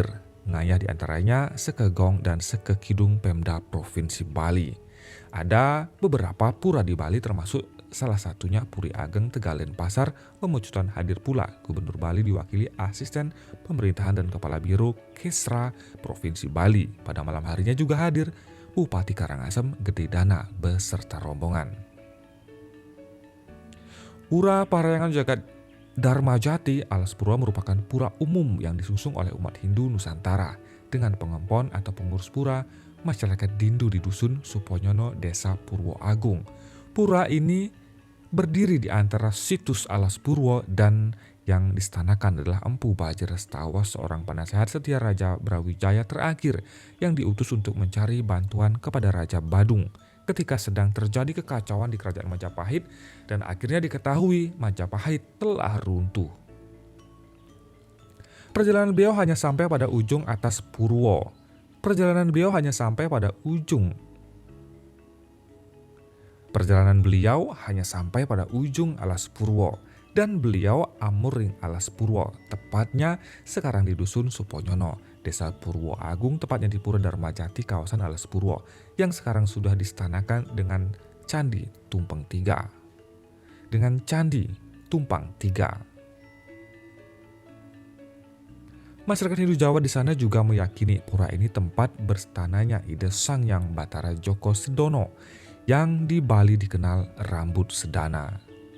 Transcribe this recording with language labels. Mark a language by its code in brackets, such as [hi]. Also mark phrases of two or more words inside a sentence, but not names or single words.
[id] Ngayah diantaranya Sekegong dan Sekekidung Pemda Provinsi Bali. Ada beberapa pura di Bali termasuk salah satunya Puri Ageng Tegalen Pasar Pemecutan hadir pula. Gubernur Bali diwakili asisten pemerintahan dan kepala biro Kesra Provinsi Bali. Pada malam harinya juga hadir Bupati Karangasem Gede Dana beserta rombongan. Pura Parayangan Jagat Dharma Jati Alas Purwo merupakan pura umum yang disusung oleh umat Hindu Nusantara dengan pengempon atau pengurus pura masyarakat Dindu di Dusun Suponyono, Desa Purwo Agung. Pura ini berdiri di antara situs Alas Purwo dan yang distanakan adalah Empu Bajra Stawa, seorang penasehat setia Raja Brawijaya terakhir yang diutus untuk mencari bantuan kepada Raja Badung ketika sedang terjadi kekacauan di kerajaan Majapahit dan akhirnya diketahui Majapahit telah runtuh. Perjalanan beliau hanya sampai pada ujung atas Purwo. Perjalanan beliau hanya sampai pada ujung Alas Purwo dan beliau amuring Alas Purwo, tepatnya sekarang di Dusun Suponyono, Desa Purwo Agung, tepatnya di Pura Dharma Jati, kawasan Alas Purwo, yang sekarang sudah distanakan dengan Candi Tumpeng Tiga. Masyarakat Hindu Jawa di sana juga meyakini pura ini tempat berstananya Ida Sangyang Batara Djoko Sedono yang di Bali dikenal Rambut Sedana.